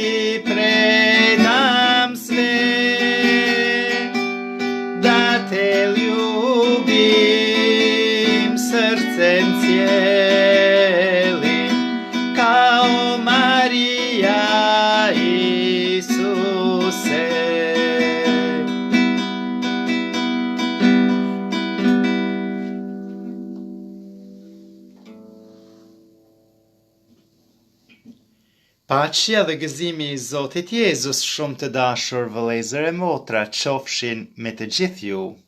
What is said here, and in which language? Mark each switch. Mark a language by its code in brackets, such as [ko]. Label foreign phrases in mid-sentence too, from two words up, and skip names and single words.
[hr] predam sve, da te ljubim srcem cijelim, kao Marija Isuse. [sq] Paqja dhe gëzimi i Zotit Jezus shumë të dashur vëllezër e motra qofshin me të gjithë ju.